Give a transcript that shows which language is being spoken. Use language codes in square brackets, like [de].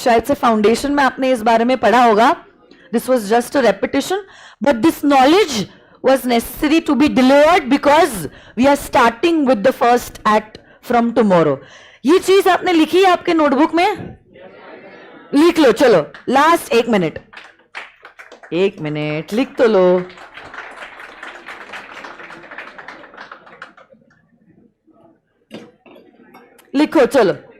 [hi] शायद से फाउंडेशन में आपने इस बारे में पढ़ा होगा. [en] This was just a repetition, but this knowledge was necessary to be delivered because we are starting with the first act from tomorrow. [hi] ये चीज आपने लिखी है आपके नोटबुक में? लिख लो. चलो लास्ट 1 मिनट, 1 मिनट लिख तो लो. लिखो चलो.